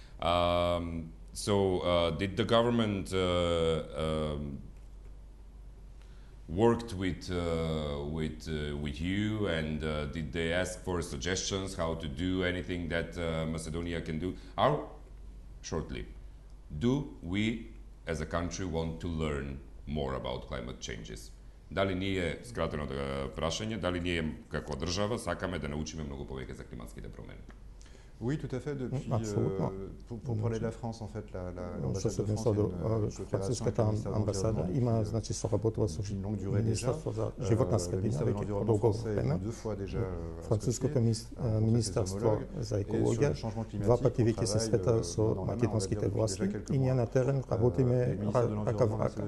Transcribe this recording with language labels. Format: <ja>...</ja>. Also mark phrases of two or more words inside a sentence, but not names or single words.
<en>So did the government worked with you, and did they ask for suggestions how to do anything that Macedonia can do? Shortly, do we as a country want to learn more about climate changes?</en> <mk>Дали ние, скратено прашање, дали ние како држава сакаме да научиме многу повеќе за климатските промени?</mk> <fr>Oui, tout à fait. Depuis, pour parler de la France, en fait, l'ambassade de France</fr> <mk>Француската амбасада има значи соработува со Министерството за животна средина веќе долго време. Француското министерство за екологија два пати веќе се срета со македонските власти и ние на терен работиме рака в рака.</mk>